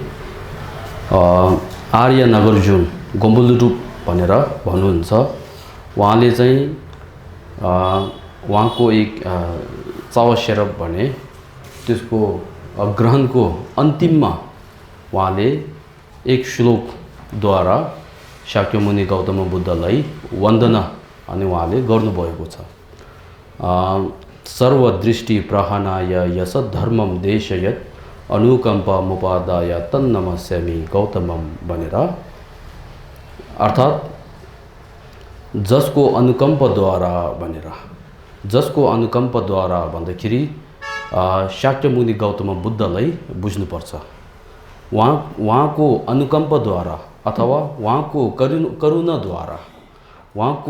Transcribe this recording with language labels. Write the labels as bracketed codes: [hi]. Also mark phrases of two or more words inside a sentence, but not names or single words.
[ne] आर्य नागार्जुन गोम्बुलुरूप भनेर भन्नुहुन्छ उहाँले चाहिँ उहाँको एक चावस्यरब भने त्यसको ग्रहणको अन्तिममा उहाँले एक श्लोकद्वारा शाक्यमुनि गौतम बुद्धलाई वन्दना अनि उहाँले गर्नुभएको छ [sa] सर्वदृष्टि प्रहनाय यस धर्मम देशयत अनुकम्पमुपादाय तन्नमस्यामि गौतमम [ne] भनेर अर्थात् जसको अनुकम्पद्वारा भन्दाखेरि शाक्यमुनि गौतम बुद्धलाई बुझ्नुपर्छ उहाँको अनुकम्पद्वारा अथवा उहाँको करुणाद्वारा उहाँको